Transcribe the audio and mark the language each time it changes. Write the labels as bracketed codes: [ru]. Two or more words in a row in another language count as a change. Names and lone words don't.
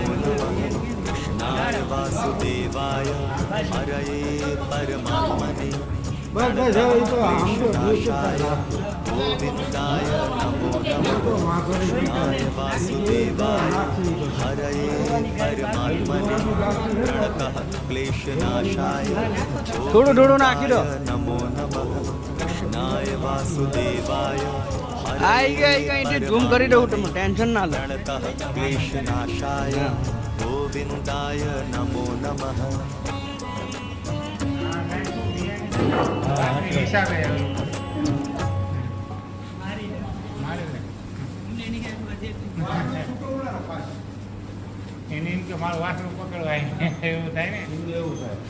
[sa] नमः कृष्णाय वासुदेवाय हरये परमात्मने प्रणतः क्लेशनाशाय गोविन्दाय नमो नमः कृष्णाय वासुदेवाय हरये परमात्मने प्रणतः क्लेशनाशाय गोविन्दाय नमो नमः कृष्णाय वासुदेवाय [gu] ઝૂમ કરી દઉં તમે ટેન્શન ના લો. [sa] प्रणतः क्लेशनाशाय गोविन्दाय नमो नमः [gu] એને એમ કે મારું વાસણું પકડવાય એવું થાય ને એવું થાય.